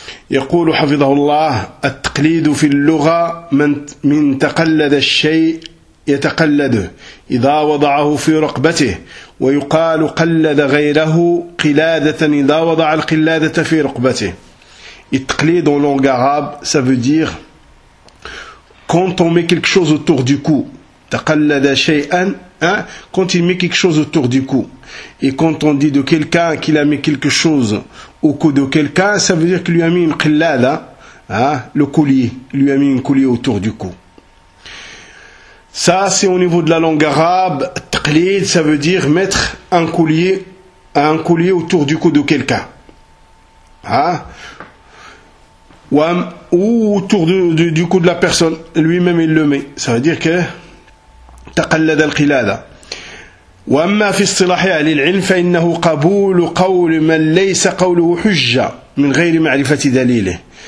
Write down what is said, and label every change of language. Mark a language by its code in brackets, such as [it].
[ar] يقول حفظه الله: التقليد في اللغة من تقلد الشيء يتقلده إذا وضعه في رقبته، ويقال قلد غيره قلادة إذا وضع القلادة في رقبته. [fr] التقليد en langue arabe, ça veut dire quand on met quelque chose autour du cou. [ar] تقلد شيئا, [fr] quand il met quelque chose autour du cou. Et quand on dit de quelqu'un qu'il a mis quelque chose au cou de quelqu'un, ça veut dire qu'il lui a mis une qillada, le collier, il lui a mis un collier autour du cou. Ça, c'est au niveau de la langue arabe. Taqlid, ça veut dire mettre un collier autour du cou de quelqu'un. Ou autour du cou de la personne, lui-même il le met. Ça veut dire que [ar] تقلد القلادة. وأما في اصطلاح أهل العلم فإنه قبول قول من ليس قوله حجة من غير معرفة دليله.